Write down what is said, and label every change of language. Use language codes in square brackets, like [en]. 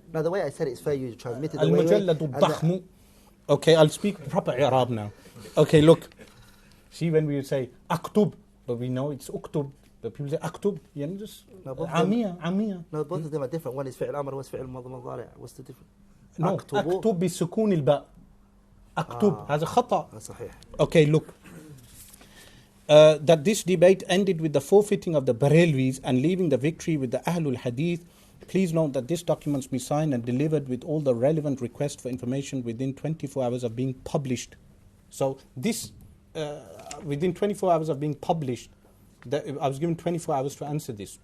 [en] Now the way I said it is fair, you transmitted the way. [ar] المجلد الضخم. [en] Okay, I'll speak proper Arab now. Okay, look. See, when we say aktub, but we know it's uktub, but people say aktub, you know, just No, both of them- [ar] عامية. [en] No, both of them are different. One is [ar] فعل أمر, [en] one is [ar] فعل ماضي مضارع. [en] What's the difference? [ar] No, أكتب بسكون الباء. أكتب هذا خطأ. صحيح. [en] Okay, look. That this debate ended with the forfeiting of the Berelvis and leaving the victory with the Ahlul Hadith. Please note that this document be signed and delivered with all the relevant requests for information within 24 hours of being published. So this, within 24 hours of being published, I was given 24 hours to answer this.